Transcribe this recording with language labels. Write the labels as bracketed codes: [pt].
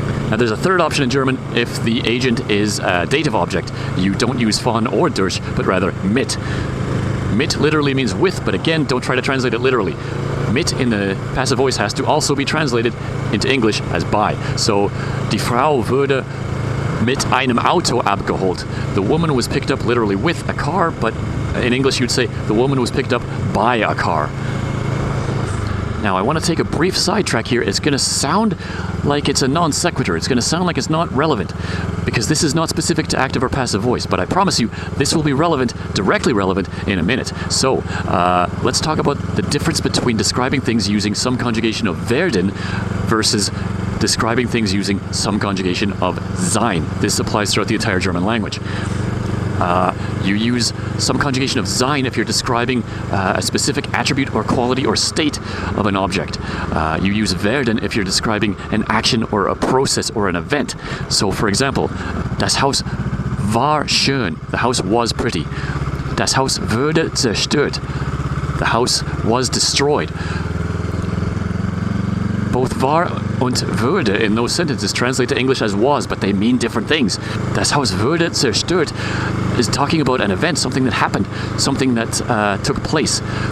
[en] Now there's a third option in German. If the agent is a dative object, you don't use von or durch, but rather mit. Mit literally means with, but again, don't try to translate it literally. Mit in the passive voice has to also be translated into English as by. [de] So, die Frau wurde mit einem Auto abgeholt. [en] The woman was picked up literally with a car, but in English you'd say the woman was picked up by a car. Now I want to take a brief sidetrack here. It's going to sound like it's a non sequitur. It's going to sound like it's not relevant, because this is not specific to active or passive voice, but I promise you this will be relevant, directly relevant, in a minute. So let's talk about the difference between describing things using some conjugation of werden versus describing things using some conjugation of Sein. This applies throughout the entire German language. You use some conjugation of sein if you're describing a specific attribute or quality or state of an object. You use werden if you're describing an action or a process or an event. So for example, [de] das Haus war schön. [en] The house was pretty. [de] Das Haus wurde zerstört. [en] The house was destroyed. Both war und würde in those sentences translate to English as was, but they mean different things. [de] Das Haus wurde zerstört [en] is talking about an event, something that happened, something that took place.